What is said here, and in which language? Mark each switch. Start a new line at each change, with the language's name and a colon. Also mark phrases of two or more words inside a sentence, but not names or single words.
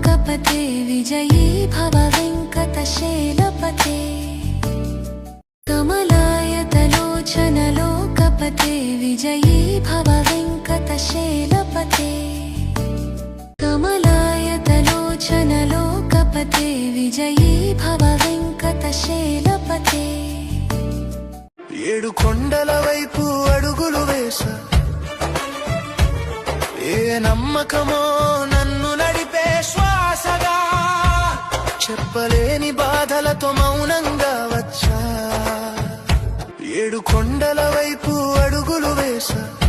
Sanskrit: लोकपते विजयी भव वेङ्कटशैलपते कमलायतलोचन लोकपते विजयी भव वेङ्कटशैलपते कमलायतलोचन लोकपते विजयी भव वेङ्कटशैलपते
Telugu: ఏడు కొండల వైపు అడుగులు వేసా ఏ నమ్మకమో నన్ను నడిపే శ్వాసగా చెప్పలేని బాధలతో మౌనంగా వచ్చా ఏడు కొండల వైపు అడుగులు వేసా